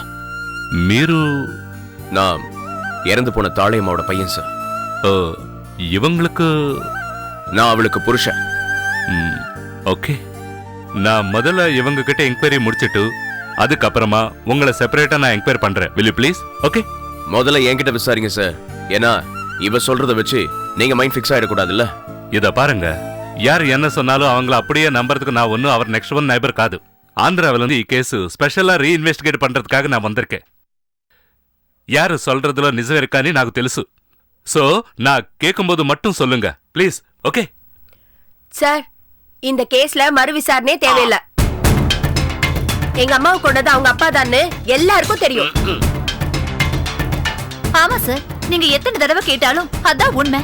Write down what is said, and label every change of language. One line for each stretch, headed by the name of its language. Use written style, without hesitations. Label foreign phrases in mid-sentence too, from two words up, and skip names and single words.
Telugu: மீரு?
Tamil: நான் இறந்து போன தாளையம்மாவோட பையன் சார். இவங்களுக்கு? நான் அவளுக்கு புருஷன். ஓகே, நான் முதல்ல இவங்க கிட்ட என்கொயரி முடிச்சிட்டு அதுக்கப்புறமா உங்களை செப்பரேட்டா நான் என்கொயரி பண்றேன்.
English: will you please?
Tamil: ஓகே, முதல்ல என்கிட்ட விசாரிங்க சார். ஏன்னா இவ சொல்றத வச்சு நீங்க மைண்ட் ஃபிக்ஸ் ஆயிடக்கூடாதுல்ல. இத பாருங்க, யார் என்ன சொன்னாலும் அவங்கள அப்படியே நம்புறதுக்கு நான் ஒன்னும் அவர்
English: next one neighbour
Tamil: காது. ஆந்திராவில இருந்து கேஸ் ஸ்பெஷலா ரீஇன்வெஸ்டிகேட் பண்றதுக்காக நான் வந்திருக்கேன். யாரு சொல்றதுல நிஜம் இருக்கான்னு
Telugu: నాకు తెలుసు.
Tamil: சோ நான் கேட்கும்போது மட்டும் சொல்லுங்க ப்ளீஸ். ஓகே சார், இந்த கேஸ்ல மறு விசாரணை தேவையில்லை. எங்க அம்மாவை கொண்டது அவங்க அப்பா தான்னு எல்லாருக்கும் தெரியும். ஆமா சார், நீங்க எத்தனை தடவை கேட்டாலும் அதான் உண்மை.